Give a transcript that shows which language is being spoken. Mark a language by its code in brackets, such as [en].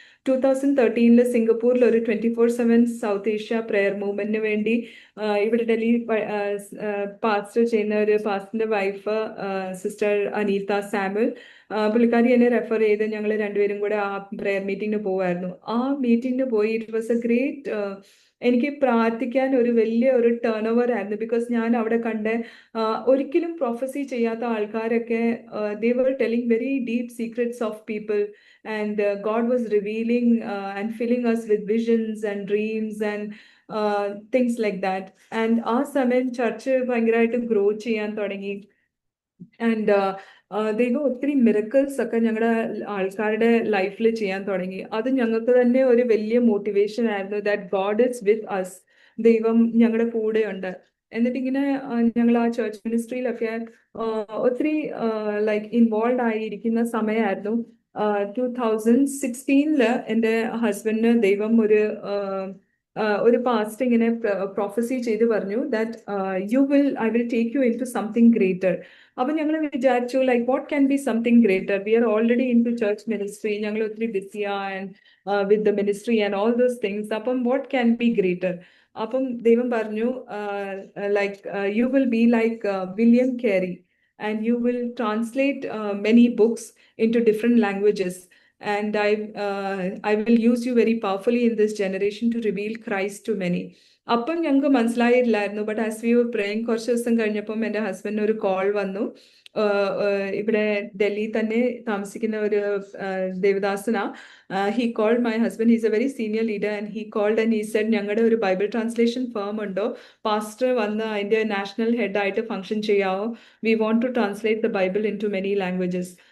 [ml] 2013 സിംഗപ്പൂരിൽ ഒരു 24/7 south Asia prayer മൂവ്മെന്റിന് വേണ്ടി ഇവിടെ ഡൽഹി പാസ്റ്റർ ചെയ്യുന്ന ഒരു പാസ്റ്ററിന്റെ വൈഫ് സിസ്റ്റർ അനീത സാമുൽ, പുള്ളിക്കാരി എന്നെ റെഫർ ചെയ്ത് ഞങ്ങൾ രണ്ടുപേരും കൂടെ ആ പ്രെയർ മീറ്റിങ്ങിന് പോവായിരുന്നു. ആ മീറ്റിങ്ങിന് പോയി [en] it was a great, [ml] എനിക്ക് പ്രാർത്ഥിക്കാൻ ഒരു വലിയ ഒരു ടേൺ ഓവർ ആയിരുന്നു. [en] because [ml] ഞാൻ അവിടെ കണ്ട ഒരിക്കലും പ്രൊഫസി ചെയ്യാത്ത ആൾക്കാരൊക്കെ [en] they were telling very deep secrets of people, and God was revealing and filling us with visions and dreams and things like that. [ml] And ആ സമയം ചർച്ച് ഭയങ്കരമായിട്ട് ഗ്രോ ചെയ്യാൻ തുടങ്ങി. ആൻഡ് ദൈവം ഒത്തിരി മിറക്കിൾസ് ഒക്കെ ഞങ്ങളുടെ ആൾക്കാരുടെ ലൈഫിൽ ചെയ്യാൻ തുടങ്ങി. അത് ഞങ്ങൾക്ക് തന്നെ ഒരു വലിയ മോട്ടിവേഷൻ ആയിരുന്നു, [en] That God is with us. [ml] ദൈവം ഞങ്ങളുടെ കൂടെയുണ്ട്. എന്നിട്ട് ഇങ്ങനെ ഞങ്ങൾ ആ ചർച്ച് മിനിസ്ട്രിയിലൊക്കെ ഒത്തിരി ലൈക്ക് ഇൻവോൾവ് ആയിരിക്കുന്ന സമയമായിരുന്നു. 2016 എൻ്റെ ഹസ്ബൻഡിന് ദൈവം ഒരു ഒരു പാസ്റ്റ് ഇങ്ങനെ പ്രൊഫസി ചെയ്ത് പറഞ്ഞു [en] That I will take you into something greater. [ml] അപ്പൊ ഞങ്ങൾ വിചാരിച്ചു [en] like what can be something greater, we are already into church ministry, [ml] ഞങ്ങൾ ഒത്തിരി ബിസിയാ [en] And with the ministry and all those things. അപ്പം what can be greater? [ml] അപ്പം ദൈവം പറഞ്ഞു [en] Like you will be like William Carey and you will translate many books into different languages, and I will use you very powerfully in this generation to reveal Christ to many. [ml] അപ്പം ഞങ്ങൾക്ക് മനസ്സിലായില്ലായിരുന്നു. [en] but as we were praying [ml] കുറച്ച് ദിവസം കഴിഞ്ഞപ്പം എൻ്റെ ഹസ്ബൻഡിന് ഒരു call വന്നു. ഇവിടെ ഡൽഹി തന്നെ താമസിക്കുന്ന ഒരു ദേവദാസന. [en] he called my husband, he's a very senior leader, and he called and he said [ml] ഞങ്ങളുടെ ഒരു ബൈബിൾ ട്രാൻസ്ലേഷൻ ഫേം ഉണ്ടോ, പാസ്റ്റർ വന്ന് അതിൻ്റെ national ഹെഡായിട്ട് function ചെയ്യാവോ, [en] We want to translate the Bible into many languages.